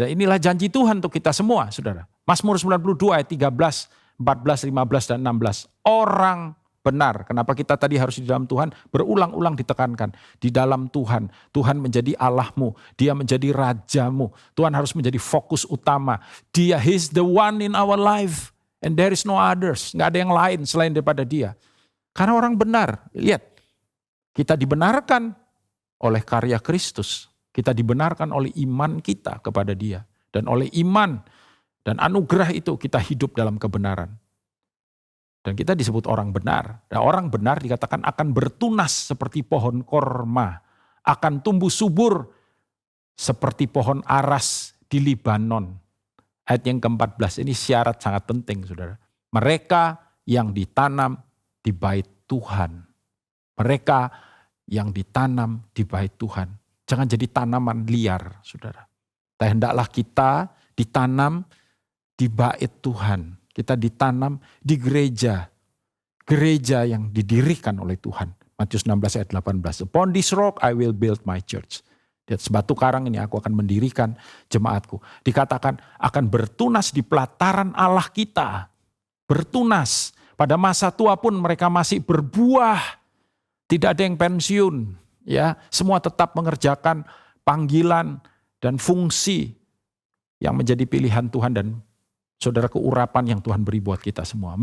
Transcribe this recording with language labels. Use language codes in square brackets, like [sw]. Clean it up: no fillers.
[id] Dan inilah janji Tuhan untuk kita semua, saudara. Mazmur 92 ayat 13, 14, 15, dan 16. Orang benar. Kenapa kita tadi harus di dalam Tuhan? Berulang-ulang ditekankan. Di dalam Tuhan. Tuhan menjadi Allahmu. Dia menjadi Rajamu. Tuhan harus menjadi fokus utama. [en] Dia, He's the one in our life. And there is no others. [id] Nggak ada yang lain selain daripada Dia. Karena orang benar. Lihat. Kita dibenarkan oleh karya Kristus. Kita dibenarkan oleh iman kita kepada Dia. Dan oleh iman dan anugerah itu kita hidup dalam kebenaran. Dan kita disebut orang benar. Dan orang benar dikatakan akan bertunas seperti pohon korma. Akan tumbuh subur seperti pohon aras di Libanon. Ayat yang ke-14 ini syarat sangat penting, saudara. Mereka yang ditanam di bait Tuhan. Mereka yang ditanam di bait Tuhan. Jangan jadi tanaman liar, saudara. Tapi hendaklah kita ditanam di bait Tuhan. Kita ditanam di gereja. Gereja yang didirikan oleh Tuhan. Matius 16 ayat 18. [en] Upon this rock I will build my church. [id] Di atas batu karang ini aku akan mendirikan jemaatku. Dikatakan akan bertunas di pelataran Allah kita. Bertunas. Pada masa tua pun mereka masih berbuah. Tidak ada yang pensiun. Ya, semua tetap mengerjakan panggilan dan fungsi yang menjadi pilihan Tuhan dan saudara keurapan yang Tuhan beri buat kita semua.